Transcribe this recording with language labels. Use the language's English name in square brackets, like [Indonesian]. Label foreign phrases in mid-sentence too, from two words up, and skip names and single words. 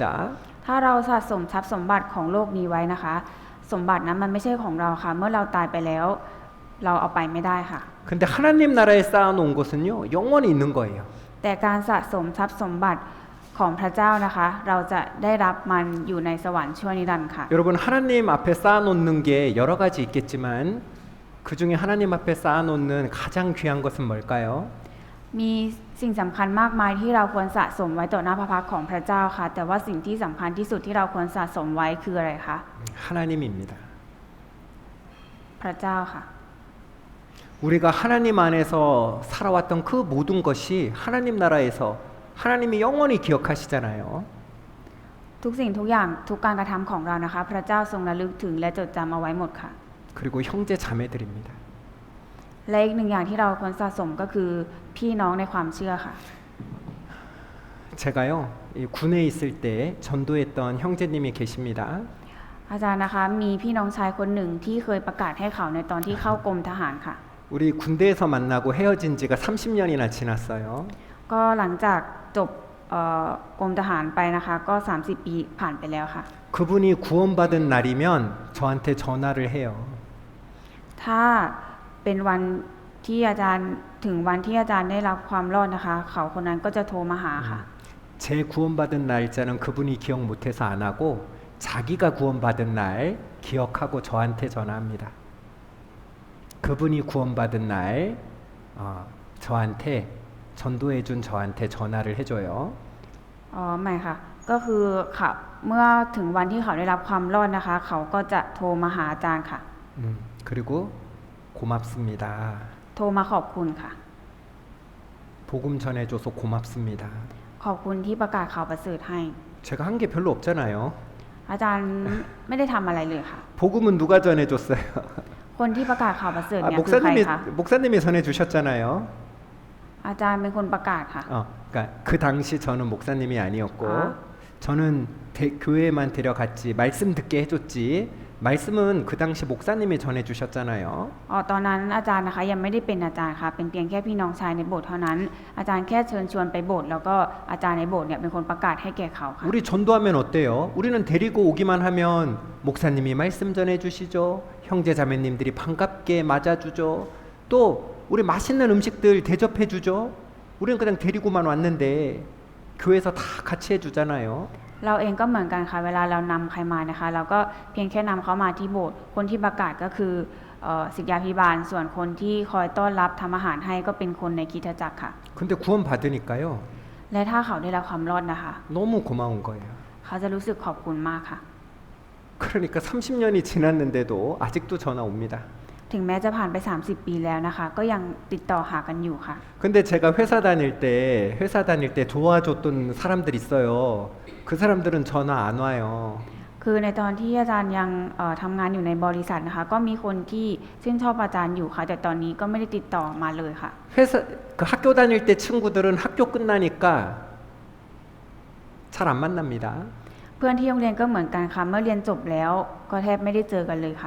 [Thai] ถ้าเราสะสมทรัพย์สมบัติของโลกนี้ไว้นะคะ สมบัตินั้นมันไม่ใช่ของเราค่ะ เมื่อเราตายไปแล้ว เราเอาไปไม่ได้ค่ะ [Korean] 근데 하나님 나라에 쌓아놓은 것은요, 영원히 있는 거예요. [Thai] แต่การสะสมทรัพย์สมบัติของพระเจ้านะคะ เราจะได้รับมันอยู่ในสวรรค์ชั่วนิรันดร์ค่ะ [Korean] 여러분 하나님 앞에 쌓아놓는 게 여러 가지 있겠지만 그 중에 하나님 앞에 쌓아놓는 가장 귀한 것은 뭘까요? [Thai] มีสิ่งสำคัญมากมายที่เราควรสะสมไว้ต่อหน้าพระพักตร์ของพระเจ้าค่ะ แต่ว่าสิ่งที่สำคัญที่สุดที่เราควรสะสมไว้คืออะไรคะ [Korean] 하나님입니다. [Thai] พระเจ้าค่ะ [Korean] 우리가 하나님 안에서 살아왔던 그 모든 것이 하나님 나라에서 하나님이 영원히 기억하시잖아요. [Thai] ทุกสิ่งทุกอย่างทุกการกระทำของเรานะคะ พระเจ้าทรงระลึกถึงและจดจำเอาไว้หมดค่ะ [Korean] 그리고 형제 자매들입니다. [Thai] และอีกหนึ่งอย่างที่เราควรสะสมก็คือพี่น้องในความเชื่อค่ะ [Korean] 제가요 이 군에 있을 때 전도했던 형제님이 계십니다. [Thai] อาจารย์นะคะมีพี่น้องชายคนหนึ่งที่เคยประกาศให้ข่าวในตอนที่เข้ากรมทหารค่ะ [Korean] 우리 군대에서 만나고 헤어진 지가 30년이나 지났어요. [Thai] ก็หลังจากจบกรมทหารไปนะคะ ก็30ปีผ่านไปแล้วค่ะ [Korean] 그분이 구원받은 날이면 저한테 전화를 해요. ถ้าเป็นวันที่อาจารย์ถึงวันที่อาจารย์ได้รับความรอดนะคะ เขาคนนั้นก็จะโทรมาหาค่ะ 제 구원받은 날짜는 그분이 기억 못해서 안 하고 자기가 구원받은 날 기억하고 저한테 전화합니다. 그분이 구원받은 날 저한테 전도해준 저한테 전화를 해줘요. [Thai] อ๋อไม่ค่ะก็คือค่ะเมื่อถึงวันที่เขาได้รับความรอดนะคะ เขาก็จะโทรมาหาอาจารย์ค่ะ [Korean] 그리고 고맙습니다. [Thai] โทรมาขอบคุณค่ะ [Korean] 복음 전해줘서 고맙습니다. [Thai] ขอบคุณที่ประกาศข่าวประเสริฐให้ [Korean] 제가 한 게 별로 없잖아요. [Thai] อาจารย์ไม่ได้ทำอะไรเลยค่ะ [Korean] 복음은 누가 전해줬어요? [Thai] คนที่ประกาศข่าวประเสริฐเนี่ยคือใครคะ [Korean] 목사님이 전해주셨잖아요. [Thai] อาจารย์เป็นคนประกาศค่ะ [Korean] 그러니까 그 당시 저는 목사님이 아니었고 아. 저는 교회만 데려갔지 말씀 듣게 해줬지 말씀은 그 당시 목사님이 전해주셨잖아요. [Thai] อ๋อตอนนั้นอาจารย์นะคะยังไม่ได้เป็นอาจารย์ค่ะเป็นเพียงแค่พี่น้องชายในโบสถ์เท่านั้น อาจารย์แค่เชิญชวนไปโบสถ์แล้วก็อาจารย์ในโบสถ์เนี่ยเป็นคนประกาศให้แก่เขาค่ะ [Korean] 우리 전도하면 어때요? 우리는 데리고 오기만 하면 목사님이 말씀 전해주시죠. 형제 자매님들이 반갑게 맞아주죠. 또 우리 맛있는 음식들 대접해주죠. 우리는 그냥 데리고만 왔는데 교회에서 다 같이 해주잖아요. [Thai] เราเองก็เหมือนกันค่ะเวลาเรานำใครมานะคะเราก็เพียงแค่นำเขามาที่โบสถ์คนที่ประกาศก็คือศิษยาภิบาลส่วนคนที่คอยต้อนรับทำอาหารให้ก็เป็นคนในคริสตจักรค่ะ [Korean] 근데 구원 받으니까요. [Thai] และถ้าเขาได้รับความรอดนะคะ [Korean] 너무 고마운 거예요. [Thai] เขาจะรู้สึกขอบคุณมากค่ะ [Korean] 그러니까 30년이 지났는데도 아직도 전화 옵니다. [Thai] ถึงแม้จะผ่านไป30 ปีแล้วนะคะ ก็ยังติดต่อหากันอยู่ค่ะ [Korean] 근데 제가 회사 다닐 때 도와줬던 사람들 있어요. 그 사람들은 전화 안 와요. [Thai] คือในตอนที่อาจารย์ยังทำงานอยู่ในบริษัทนะคะ ก็มีคนที่ชื่นชอบอาจารย์อยู่ค่ะ แต่ตอนนี้ก็ไม่ได้ติดต่อมาเลยค่ะ [Korean] 그 학교 다닐 때 친구들은 학교 끝나니까 잘 안 만납니다. [Thai] เพื่อนที่โรงเรียนก็เหมือนกันค่ะเมื่อเรียนจบแล้วก็แทบไม่ได้เจอกันเลยค่ะ